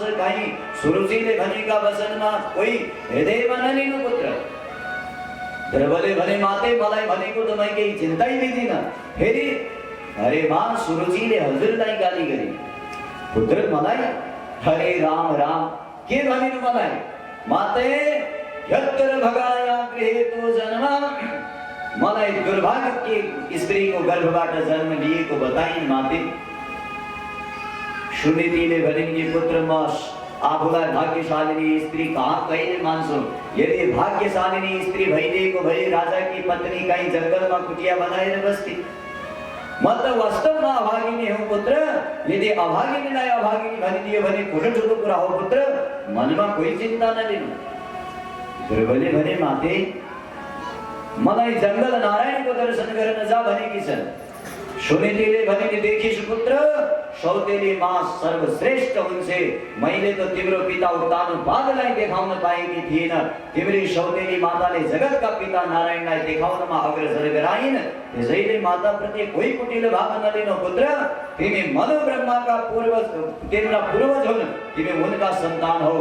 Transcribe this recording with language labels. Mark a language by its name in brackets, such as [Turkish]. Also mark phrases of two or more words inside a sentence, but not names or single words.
[Nepali] कहीँ सुरुचिले भनेका वचनमा कोही हृदयमा नलिनु पुत्र। ध्रुवले भने, माते मलाई भनेको त मैं केही चिन्तै लिदिन। फेरि अरे माँ, सुरुचिले हजुरलाई गाली गरे। पुत्र मलाई, हरे राम राम, के भनिनु मलाई? [Sanskrit] माते यत्र भगाया गृहेतो जन्म, [Nepali] मलाई दुर्भाग्य के स्त्रीको गर्भबाट जन्म लिएको बताइन् माते। सुनीतिले भनिन् कि पुत्र, म आफूलाई भाग्यशालिनी स्त्री कहाँ कहिले मान्छु? यदि भाग्यशालिनी स्त्री भइदिएको भए राजाकी पत्नी कहीँ जङ्गलमा कुटिया बनाएर बस्थे। म त वास्तवमा अभागिनी हौ पुत्र। यदि अभागिनीलाई अभागिनी भनिदियो भने ठुलो ठुलो कुरा हो पुत्र, मनमा कोही चिन्ता नलिनु। ध्रुवले भने, माते मलाई जंगल नारायणको दर्शन गर्न जा भनेकी छन्। सुनीतिले भने, देखिस् पुत्र, सौतेली माँ सर्वश्रेष्ठ हुन्छ। मैले त तिम्रो पिता उत्तानपादलाई देखाउन पाएकी थिएन। तिम्री सौतेली माताले जगतका पिता नारायणलाई देखाउनमा अग्रसर गराइन्। त्यसैले माताप्रति कोही कुटिलो भाव नलिनु पुत्र। तिमी मनु ब्रह्माका पूर्वज, तिम्रा पूर्वज हुन्, तिमी उनका सन्तान हो।